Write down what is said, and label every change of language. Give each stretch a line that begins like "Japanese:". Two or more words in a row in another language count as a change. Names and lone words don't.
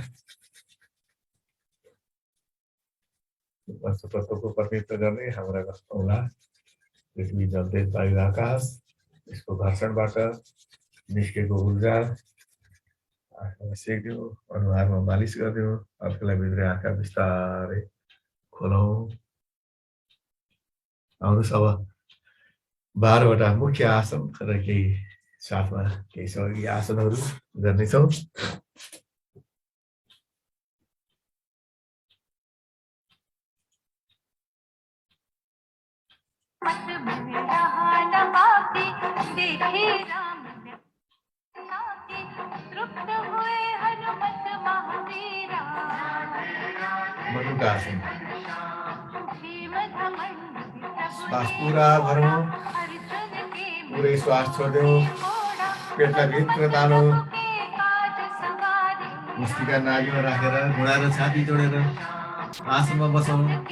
Nepali: पञ्चतत्त्वको प्रतिनिधित्व गर्ने हाम्रा औँला पृथ्वी जल तेज वायु आकाश, यसको घर्षणबाट निस्केको ऊर्जा आँखामा सेकिदिउँ, अनुहारमा मालिस गरिदिउँ। हत्केला भित्रै आँखा बिस्तारै खोलौँ। आउनुहोस् अब 12वटा मुख्य आसन र केही साथमा केही सहयोगी आसनहरू गर्नेछौँ।
Hindi: मत में रहा न बाकी, देखे राम लाके, तृप्त हुए हनुमत महावीरा।
Nepali: मनुका आसन।
Hindi: भीम धमंड
Nepali: श्वास पूरा भरौँ,
Hindi: अर्जुन के
Nepali: पुरै श्वास छोडिदेऊ, पेटलाई भित्र तानौँ, मुस्टिका नाभिमा राखेर घुँडा र छाती जोडेर आसनमा बसौँ।